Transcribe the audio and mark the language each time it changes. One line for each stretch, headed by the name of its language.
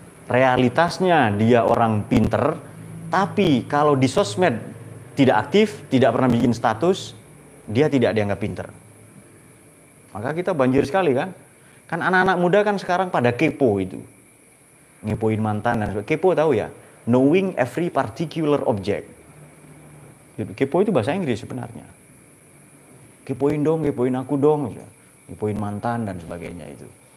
Indonesian: Realitasnya dia orang pinter, tapi kalau di sosmed tidak aktif, tidak pernah bikin status, dia tidak dianggap pinter. Maka kita banjir sekali kan? Kan anak-anak muda kan sekarang pada kepo itu. Ngepoin mantan dan sebagainya. Kepo tahu ya?
English: Knowing every particular object.
Indonesian: Kepo itu bahasa Inggris sebenarnya. Kepoin dong, kepoin aku dong. Kepoin mantan dan sebagainya itu.